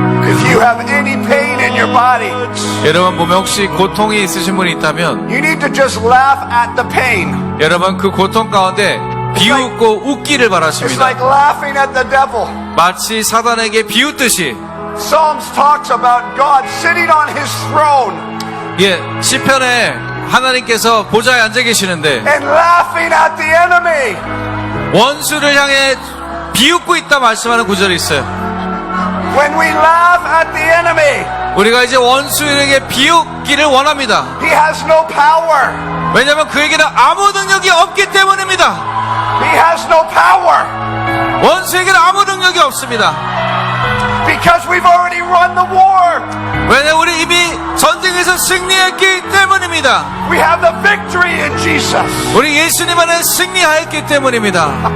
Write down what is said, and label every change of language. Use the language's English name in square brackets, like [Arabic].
[English] If you have any pain in your body, [Korean] 보면 혹시 고통이 있으신 분이 있다면 [English] you need to just laugh at the pain. [Korean] 여러분 그 고통 가운데 비웃고 웃기를 [English] It's [Korean] 바라십니다. [English] like laughing at the devil. [Korean] 마치 사단에게 비웃듯이. [English] Psalms talks about God sitting on his throne [Korean] 예, 시편에 하나님께서 보좌에 앉아 계시는데 [English] and laughing at the enemy. [Korean] 원수를 향해 비웃고 있다 말씀하는 구절이 있어요. [English] When we laugh at the enemy, [Korean] 우리가 이제 원수에게 비웃기를 원합니다. [English] he has no power. [Korean] 왜냐하면 그에게는 아무 능력이 없기 때문입니다. [English] He has no power [Korean] 원수에게는 아무 능력이 없습니다. [English] because we've already run the war. [Korean] 왜냐하면 우리 이미 전쟁에서 승리했기 때문입니다. [English] We have the victory in Jesus. [Korean] 우리 예수님 안에 승리하였기 때문입니다.